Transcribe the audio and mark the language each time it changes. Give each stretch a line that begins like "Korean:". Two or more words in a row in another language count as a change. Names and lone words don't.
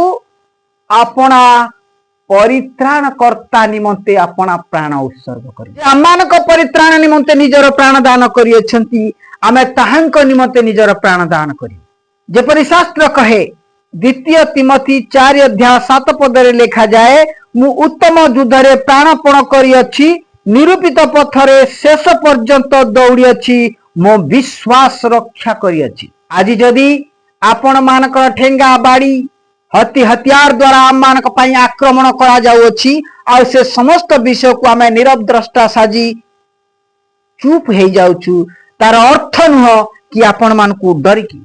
Odia: ଆପଣା ପରିତ୍ରାଣ କର୍ତ୍ତା ନିମନ୍ତେ ଆପଣା ପ୍ରାଣ ଉତ୍ସର୍ଗ କରିବୁ। ଆମମାନଙ୍କ ପରିତ୍ରାଣ ନିମନ୍ତେ ନିଜର ପ୍ରାଣ ଦାନ କରିଅଛନ୍ତି, ଆମେ ତାହାଙ୍କ ନିମନ୍ତେ ନିଜର ପ୍ରାଣ ଦାନ କରିବୁ। ଯେପରି ଶାସ୍ତ୍ର କହେ 2 ତୀମଥି 4 ଅଧ୍ୟାୟ 7 ପଦରେ ଲେଖା ଯାଏ, ମୁଁ ଉତ୍ତମ ଯୁଦ୍ଧରେ ପ୍ରାଣପଣ କରିଅଛି, ନିରୂପିତ ପଥରେ ଶେଷ ପର୍ଯ୍ୟନ୍ତ ଦୌଡ଼ିଅଛି, ମୋ ବିଶ୍ୱାସ ରକ୍ଷା କରିଅଛି। ଆଜି ଯଦି ଆପଣ ମାନଙ୍କର ଠେଙ୍ଗା ବାଡ଼ି ହତି ହତିଆର ଦ୍ୱାରା ଆମ ମାନଙ୍କ ପାଇଁ ଆକ୍ରମଣ କରା ଯାଉଛି ଆଉ ସେ ସମସ୍ତ ବିଷୟ କୁ ଆମେ ନୀରବ ଦ୍ରଷ୍ଟା ସାଜି ଚୁପ ହୋଇ ଯାଉଛୁ, ତାର ଅର୍ଥ ନୁହେଁ କି ଆପଣ ମାନଙ୍କୁ ଡରିକି।